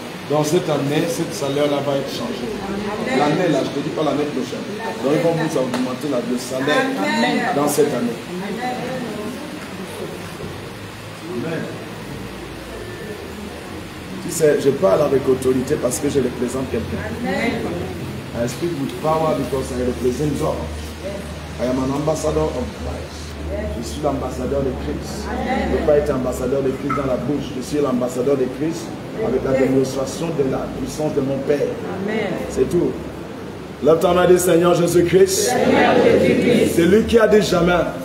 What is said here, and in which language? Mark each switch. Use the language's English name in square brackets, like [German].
[French] Dans cette année, cette salaire-là va être changé. L'année là, je ne te dis pas l'année prochaine. Donc ils vont vous augmenter le salaire dans cette année. Amen. Tu sais, je parle avec autorité parce que je représente quelqu'un. [English] I speak with power because I represent God. I am an ambassador of Christ. [French] Je suis l'ambassadeur de Christ. Je ne peux pas être ambassadeur de Christ dans la bouche. Je suis l'ambassadeur de Christ avec la démonstration de la puissance de mon Père. C'est tout. Lève ta main, dit Seigneur Jésus-Christ. C'est lui qui a dit jamais.